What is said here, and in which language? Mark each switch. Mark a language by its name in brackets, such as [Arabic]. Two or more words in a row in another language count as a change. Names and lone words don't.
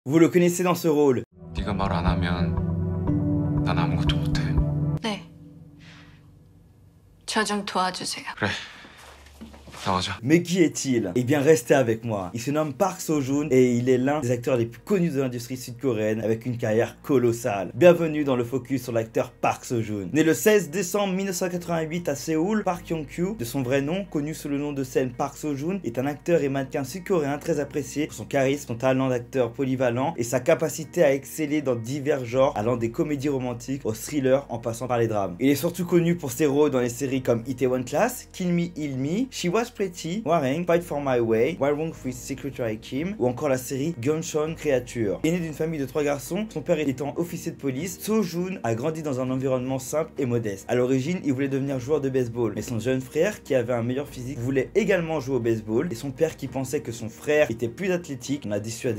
[French] Vous le connaissez dans ce rôle. [Korean] 네가 말 안 하면 난 아무것도 못해. 네. 저 좀 도와주세요. 그래. 나가자. [French] Mais qui est-il? Eh bien, restez avec moi. Il se nomme Park Seo-joon et il est l'un des acteurs les plus connus de l'industrie sud-coréenne avec une carrière colossale. Bienvenue dans le focus sur l'acteur Park Seo-joon. Né le 16 décembre 1988 à Séoul, Park Yong-kyu, de son vrai nom, connu sous le nom de scène Park Seo-joon, est un acteur et mannequin sud-coréen très apprécié pour son charisme, son talent d'acteur polyvalent et sa capacité à exceller dans divers genres, allant des comédies romantiques aux thrillers en passant par les drames. Il est surtout connu pour ses rôles dans les séries comme Itaewon Class, Kill Me, Heal Me, She Was Pretty, Warring, Fight for My Way, Wild Wrong with Secretary Kim ou encore la série Gunshot Creature. Né d'une famille de 3 garçons, son père étant officier de police, Seo-joon a grandi dans un environnement simple et modeste. À l'origine, il voulait devenir joueur de baseball, mais son jeune frère, qui avait un meilleur physique, voulait également jouer au baseball et son père, qui pensait que son frère était plus athlétique, l'a dissuadé.